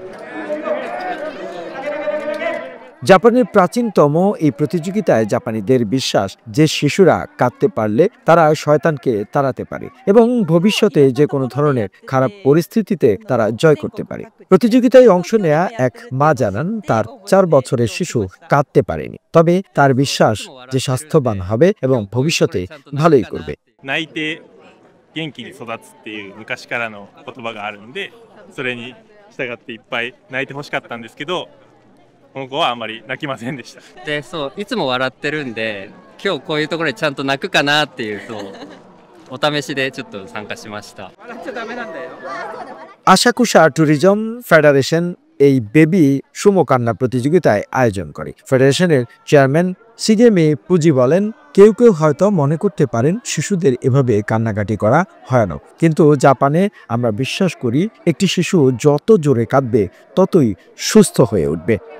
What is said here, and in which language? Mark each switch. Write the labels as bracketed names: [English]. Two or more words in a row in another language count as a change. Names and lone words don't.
[Bangla] জাপানের প্রাচীনতম এই প্রতিযোগিতায় জাপানিদের বিশ্বাস যে শিশুরা কাঁদতে পারলে তারা শয়তানকে তাড়াতে পারে এবং ভবিষ্যতে যে কোনো ধরনের খারাপ পরিস্থিতিতে তারা জয় করতে পারে। প্রতিযোগিতায় অংশ নেয়া এক মা জানান তার ৪ বছরের শিশু কাঁদতে পারেনি, তবে তার বিশ্বাস যে স্বাস্থ্যবান হবে এবং ভবিষ্যতে ভালোই করবে। [Japanese] 元気に育つっていう昔からの言葉があるんで、それに従っていっぱい泣いてほしかったんですけど、この子はあんまり泣きませんでした。で、そういつも笑ってるんで、今日こういうところでちゃんと泣くかなっていうとお試しでちょっと参加しました。笑っちゃダメなんだよ。 [Bangla] আশাকুসা ট্যুরিজম ফেডারেশন এই বেবি সুমো কান্না প্রতিযোগিতায় আয়োজন করে। ফেডারেশনের চেয়ারম্যান সিগেমি পুজি বলেন, কেউ কেউ হয়তো মনে করতে পারেন শিশুদের এভাবে কান্নাকাটি করা ভয়ানক, কিন্তু জাপানে আমরা বিশ্বাস করি একটি শিশু যত জোরে কাঁদবে ততই সুস্থ হয়ে উঠবে।